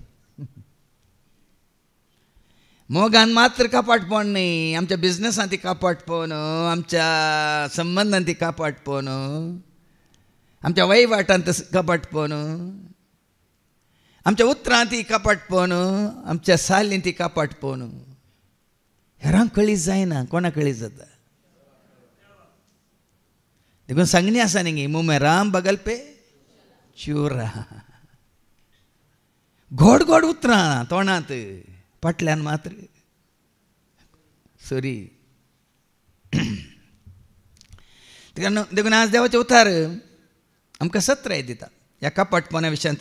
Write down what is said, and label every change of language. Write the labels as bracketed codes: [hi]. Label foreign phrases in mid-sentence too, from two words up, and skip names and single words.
[kok] मोगान मात्र कापाटपण न्ही, आमच्या बिझनेसांत ती कापाटपण, आमच्या संबंधांत ती कापाटपण, आमच्या वहिवाटांत कापाटपण, आमच्या उतरांत ती कापाटपण, आमच्या सालींत ती कापाटपण. हेरांक कळीत जायना, कोणाक कळीत जाता? देखून सांगणी आसा न्ही, [hi] मुँह में राम बगल पे चुरा. [kok] गोड गोड उतरां तोंडांत, फाटल्यान मात्र सॉरी. देखून आज देवाचे उतार आमकां सत्राय दिता ह्या कापाटपणा विशयांत.